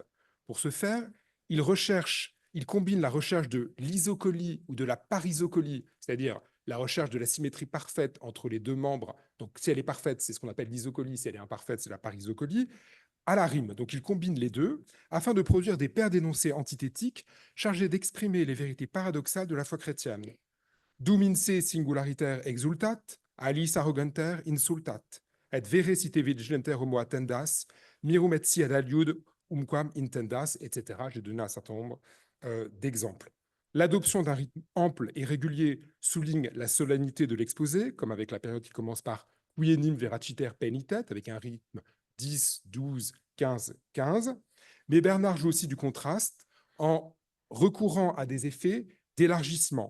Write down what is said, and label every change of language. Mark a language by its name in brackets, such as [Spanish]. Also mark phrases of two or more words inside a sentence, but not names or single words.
[French] Pour ce faire, il combine la recherche de l'isocolie ou de la parisocolie, c'est-à-dire la recherche de la symétrie parfaite entre les deux membres. Donc, si elle est parfaite, c'est ce qu'on appelle l'isocolie, si elle est imparfaite, c'est la parisocolie, à la rime. Donc, il combine les deux afin de produire des paires d'énoncés antithétiques chargés d'exprimer les vérités paradoxales de la foi chrétienne. [Latin] Dum in se singulariter exultat, alis arroganter insultat, et vere site vigilenter homo attendas, mirum et si ad aliud umquam intendas, etc. [French] J'ai donné un certain nombre d'exemples. L'adoption d'un rythme ample et régulier souligne la solennité de l'exposé, comme avec la période qui commence par [Latin] quienim veraciter penitet, [French] avec un rythme 10, 12, 15, 15. Mais Bernard joue aussi du contraste en recourant à des effets d'élargissement.